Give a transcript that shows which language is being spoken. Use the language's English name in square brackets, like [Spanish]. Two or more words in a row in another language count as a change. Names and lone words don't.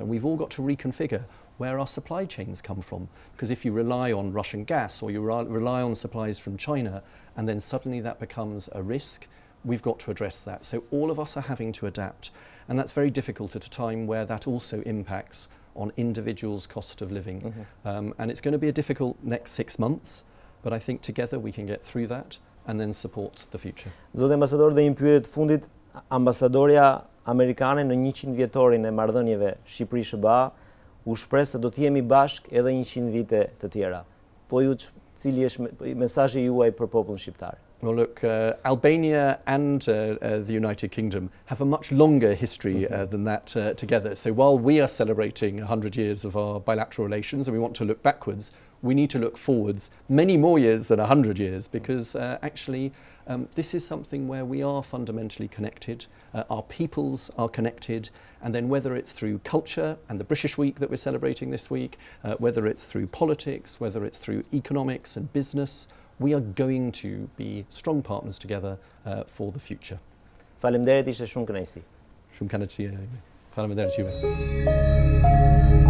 [English] And we've all got to reconfigure where our supply chains come from, because if you rely on Russian gas or you rely on supplies from China, and then suddenly that becomes a risk, we've got to address that. So all of us are having to adapt. And that's very difficult at a time where that also impacts on individuals' cost of living. And it's going to be a difficult next 6 months, but I think together we can get through that and then support the future. [Albanian] Zoti ambasador, dhe një pyetje të fundit, ambasadoria amerikane në 100 vjetorin e marrëdhënieve Shqipëri-SBA u shpreh se do të jemi bashk edhe 100 vite të tjera. Po ju, cili është mesazhi juaj për popullin shqiptar? [English] Well, look, Albania and the United Kingdom have a much longer history than that together. So while we are celebrating 100 years of our bilateral relations and we want to look backwards, we need to look forwards many more years than 100 years, because actually this is something where we are fundamentally connected, our peoples are connected, and then whether it's through culture and the British Week that we're celebrating this week, whether it's through politics, whether it's through economics and business, we are going to be strong partners together for the future. [Albanian] Faleminderit, ishte shumë kënaqësi. Shumë kënaqësi. Faleminderit juve.